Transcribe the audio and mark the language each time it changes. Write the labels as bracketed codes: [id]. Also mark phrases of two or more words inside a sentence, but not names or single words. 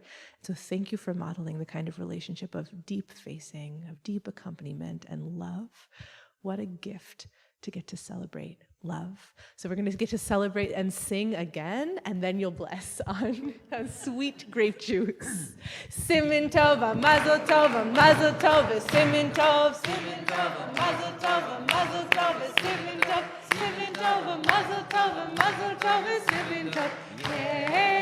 [en] So thank you for modeling the kind of relationship of deep facing, of deep accompaniment and love. What a gift to get to celebrate love. So we're going to get to celebrate and sing again, and then you'll bless on sweet grape juice. [he] סימן טובה, מזל טובה, מזל טובה, סימן טוב, סימן טובה, מזל טובה, מזל טובה, סימן טוב, סימן טובה, מזל טובה, סימן טוב.